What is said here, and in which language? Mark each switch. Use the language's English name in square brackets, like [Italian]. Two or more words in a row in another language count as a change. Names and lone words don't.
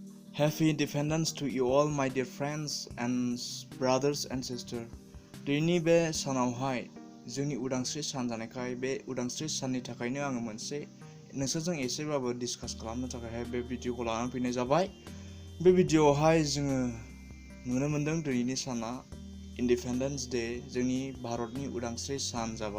[English] Happy Independence to you all, my dear friends and brothers and sisters. [Bodo] दिनैनि बे सानावहाय जोंनि उदांस्रि सान जानायखाय बे उदांस्रि साननि थाखायनो आङो मोनसे नोंसोरजों एसेबाबो डिसकास खालामनो थाखायहाय बे भिडिअखौ लानानै फैनाय जाबाय। बे भिडिअआवहाय जोङो नुनो मोनदों दिनैनि साना [English] Independence Day, [Bodo] जोंनि भारतनि उदांस्रि सान जाबाय।